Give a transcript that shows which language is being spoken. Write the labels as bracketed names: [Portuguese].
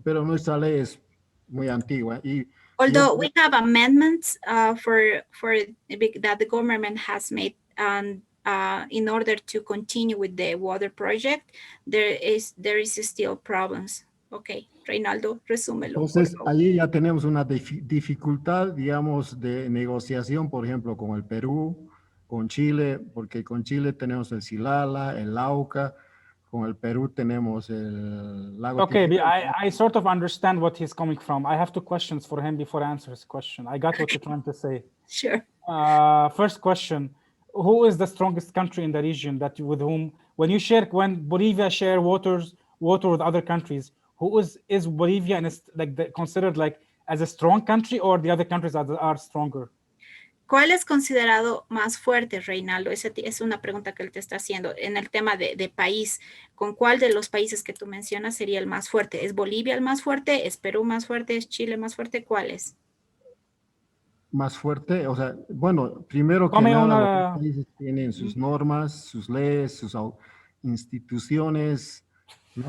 [Spanish] Pero nuestra ley es muy antigua. [English] Although we have amendments for that the government has made in order to continue with the water project, there is still problems. [Spanish] Okay, Reinaldo, resúmelo. Entonces, allí ya tenemos una dificultad, digamos, de negociación, por ejemplo, con el Perú, con Chile, porque con Chile tenemos el Silala, el Lauca, con el Perú tenemos el lago. [English] Okay, I sort of understand what he's coming from. I have 2 questions for him before I answer his question. I got what you're trying to say. Sure. First question. Who is the strongest country in the region with whom, when Bolivia share water with other countries, is Bolivia considered like as a strong country, or the other countries are stronger? [Spanish] ¿Cuál es considerado más fuerte, Reinaldo? Esa es una pregunta que él te está haciendo. En el tema de país, ¿con cuál de los países que tú mencionas sería el más fuerte? ¿Es Bolivia el más fuerte? ¿Es Perú más fuerte? ¿Es Chile más fuerte? ¿Cuál es? Más fuerte, o sea, bueno, primero que nada, los países tienen sus normas, sus leyes, sus instituciones, ¿no?